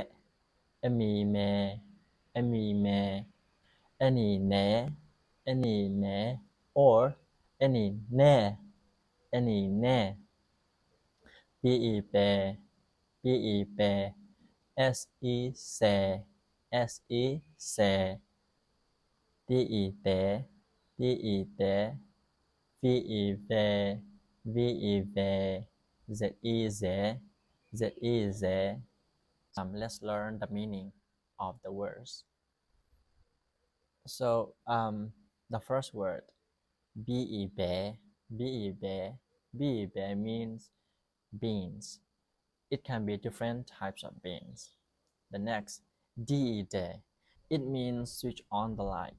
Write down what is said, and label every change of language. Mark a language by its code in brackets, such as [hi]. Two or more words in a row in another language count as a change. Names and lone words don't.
[en] M, E, me, M, E, me, N, E, ne, N, E, ne, or N, E, ne, N, E, ne, B, E, bear, B, E, bear, S, E, se, S, E, se, D, E, de, D, E, de, V, E, ve, V, E, ve, Z, E, ze, Z, E, ze. Let's learn the meaning of the words. So the first word, B, E, bear, B, E, bear, B, E, bear means beans. It can be different types of beans. The next, D, E, de, it means switch on the light.